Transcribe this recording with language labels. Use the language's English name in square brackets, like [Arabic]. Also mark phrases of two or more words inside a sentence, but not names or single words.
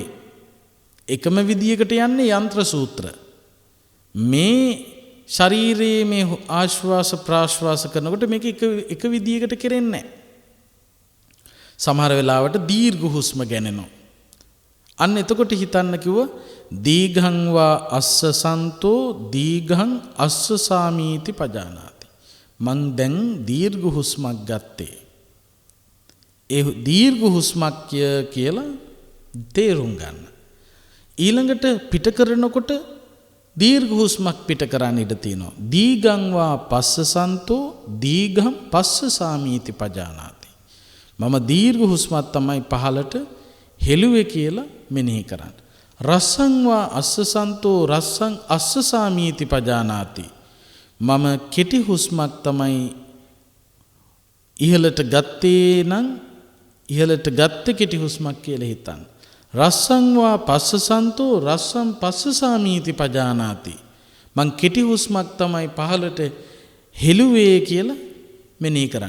[Sinhala] එකම විදියකට යන්නේ යන්ත්‍ර සූත්‍ර. මේ ශරීරයේ මේ ආශ්වාස ප්‍රාශ්වාස කරනකොට මේක එක විදියකට කෙරෙන්නේ නැහැ. සමහර වෙලාවට දීර්ඝ හුස්ම ගැනෙනවා. අන්න එතකොට හිතන්න කිව්ව [Pali] දීඝං වා අස්ස සන්තෝ දීඝං අස්ස සාමීති පජානාති. [Sinhala] මං දැන් දීර්ඝ හුස්මක් ගත්තේ. ඒ දීර්ඝ හුස්මක් කියලා තේරුම් ගන්න. ඊළඟට පිට කරනකොට දීර්ඝ හුස්මක් පිට කරන්න ඉඩ තියෙනවා. [Pali] දීඝං වා පස්ස සන්තෝ දීඝං පස්ස සාමීති පජානාති. [Sinhala] මම දීර්ඝ හුස්මක් තමයි පහළට හෙළුවේ කියලා මෙනෙහි කරන්න. [Pali] රස්සං වා අස්ස සන්තෝ රස්සං අස්ස සාමීති පජානාති. [Sinhala] මම කෙටි හුස්මක් තමයි ඉහළට ගත්තේ නම් ඉහළට ගත්තේ කෙටි හුස්මක් කියලා හිතන්න. [Pali] රස්සං වා පස්ස සන්තෝ රස්සං පස්ස සාමීති පජානාති. [Sinhala] මං කෙටි හුස්මක් තමයි පහළට හෙළුවේ කියලා මෙනෙහි කරන්න.